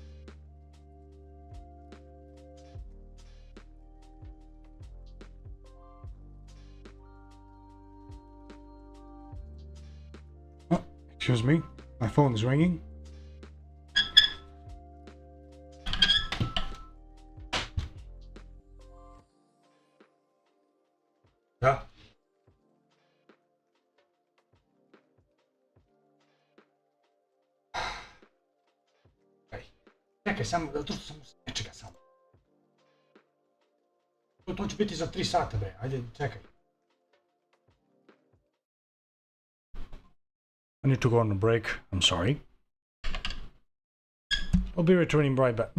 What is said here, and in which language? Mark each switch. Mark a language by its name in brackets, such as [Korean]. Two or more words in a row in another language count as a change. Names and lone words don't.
[English] Oh, excuse me, my phone is ringing. Yeah. [Serbian] Čekaj, samo, tu samo, čekaj samo. To će biti za 3 sata, bre, ajde, čekaj. [English] I need to go on a break, I'm sorry. I'll be returning right back.